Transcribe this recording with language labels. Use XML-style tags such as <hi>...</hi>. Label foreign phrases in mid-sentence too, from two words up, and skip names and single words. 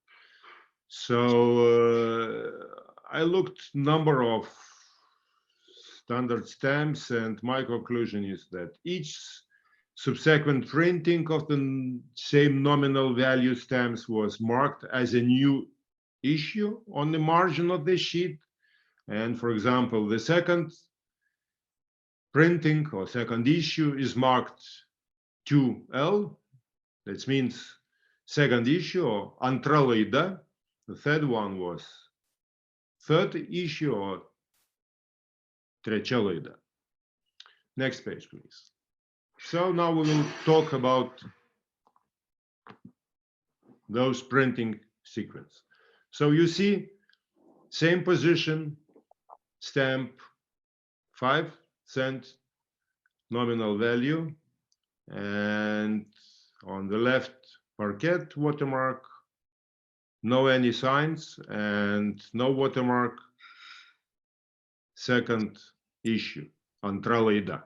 <en>So I looked number of standard stamps, and my conclusion is that each subsequent printing of the same nominal value stamps was marked as a new issue on the margin of the sheet. And for example, the second printing or second issue is marked 2L. That means second issue or</en> <lt>antra laida.</lt> <en>The third one was third issue or</en> <lt>trečia laida.</lt> <en>Next page, please. So now we will talk about those printing sequence. So you see, same position, stamp 5 cent nominal value, and on the left parquet watermark, no any signs and no watermark, second issue on Tralida.</en>